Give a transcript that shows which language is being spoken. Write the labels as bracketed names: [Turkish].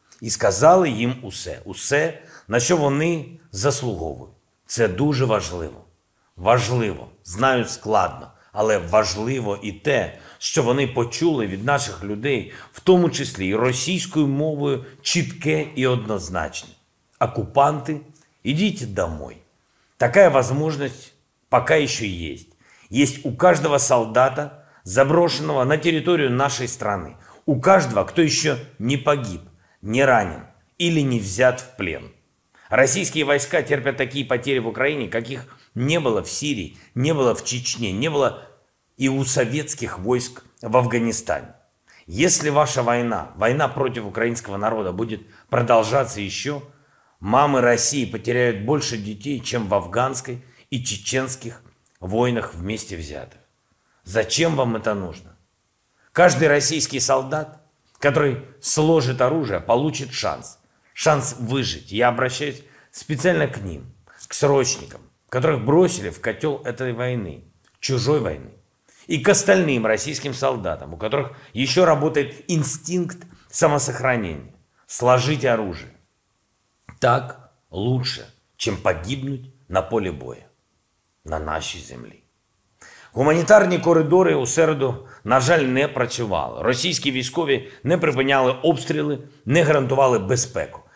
[Ukrainian] І сказали їм усе, на що вони заслуговують. Це дуже важливо. Важливо, знаю, складно, але важливо і те, що вони почули від наших людей, в тому числі і російською мовою, чітке і однозначне. [Russian] Оккупанты, идите домой. Такая возможность пока еще есть. Есть у каждого солдата, заброшенного на территорию нашей страны. У каждого, кто еще не погиб, не ранен или не взят в плен. Российские войска терпят такие потери в Украине, каких не было в Сирии, не было в Чечне, не было и у советских войск в Афганистане. Если ваша война против украинского народа будет продолжаться еще, мамы России потеряют больше детей, чем в афганской и чеченских войнах вместе взятых. Зачем вам это нужно? Каждый российский солдат, который сложит оружие, получит шанс. Шанс выжить. Я обращаюсь специально к ним, к срочникам, которых бросили в котел этой войны, чужой войны. И к остальным российским солдатам, у которых еще работает инстинкт самосохранения. Сложите оружие. Так лучше, чем погибнуть [Ukrainian] на полі бою, на нашій землі. Гуманітарні коридори у середу, на жаль, не працювали. Російські військові не припиняли обстріли, не гарантували безпеку.